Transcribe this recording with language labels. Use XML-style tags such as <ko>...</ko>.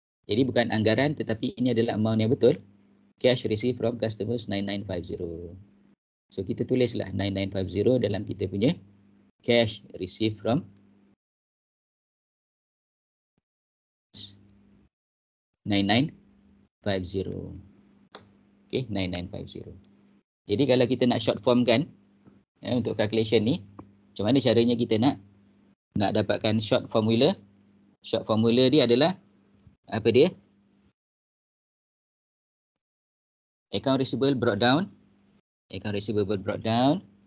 <ms>Jadi bukan anggaran tetapi ini adalah amount yang betul.</ms> <en>Cash received from customers 9950.</en> <ms>So kita tulislah 9950 dalam kita punya</ms> <en>cash received from</en> <ms>9950. Okay, 9950. Jadi kalau kita nak short form kan untuk calculation ni, macam mana caranya kita nak dapatkan short formula? Short formula dia adalah apa dia?</ms> <en>Account receivable brought down. Account receivable brought down.</en>